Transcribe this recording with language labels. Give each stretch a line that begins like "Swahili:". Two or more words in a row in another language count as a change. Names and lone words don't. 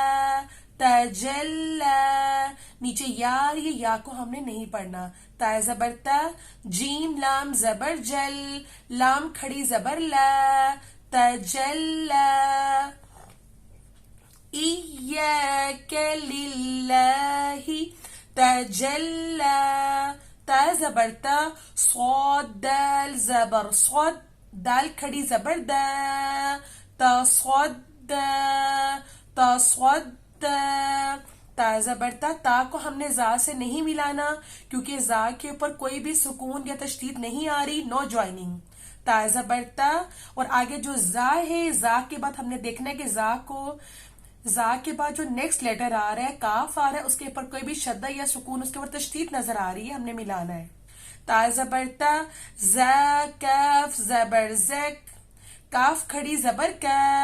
Urdu: تجلا نیچے یا یہ یا کو ہم نے نہیں پڑھنا تا زبر تا جیم لام زبر جل لام کھڑی زبر لا تجلا ایاک للہ تجلا تا زبر تا صاد دال زبر صاد دال کھڑی زبر دا تصد تصد تا زبر تا کو ہم نے زا سے نہیں ملانا کیونکہ زا کے اوپر کوئی بھی سکون یا تشدید نہیں آ رہی
English: no joining
Urdu: تا زبر تا اور آگے جو زا ہے زا کے بعد ہم نے دیکھنا ہے کہ زا کے بعد جو
English: next letter
Urdu: آ رہا ہے کاف آ رہا ہے اس کے اوپر کوئی بھی شدہ یا سکون اس کے اوپر تشدید نظر آ رہی ہے ہم نے ملانا ہے تا زبر تا زا کاف زبر زک کاف کھڑی زبر کا